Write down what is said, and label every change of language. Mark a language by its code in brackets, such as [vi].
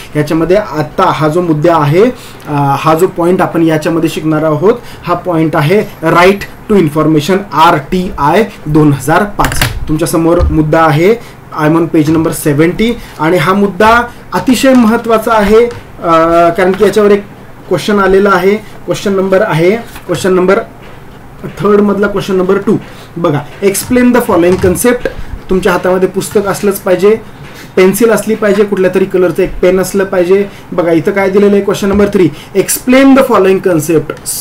[mr] याच्यामध्ये आता हा जो मुद्दा आहे, हा जो पॉइंट आपण याच्यामध्ये शिकणार आहोत, हा पॉइंट आहे राईट टू इन्फॉर्मेशन RTI 2005। तुमच्या समोर मुद्दा आहे, [en] I am on page number 70 [mr] आणि हा मुद्दा अतिशय महत्त्वाचा आहे कारण की याच्यावर एक क्वेश्चन आलेला आहे। क्वेश्चन नंबर 3 मधला क्वेश्चन नंबर 2 बघा। [en] Explain the following concept. [mr] तुमच्या हातामध्ये पुस्तक असलंच पाहिजे, पेन्सिल असली पाहिजे, कुठल्या तरी कलरचं एक पेन असलं पाहिजे। बघा इथं काय दिलेलं आहे, question number 3 [en] Explain the following concept.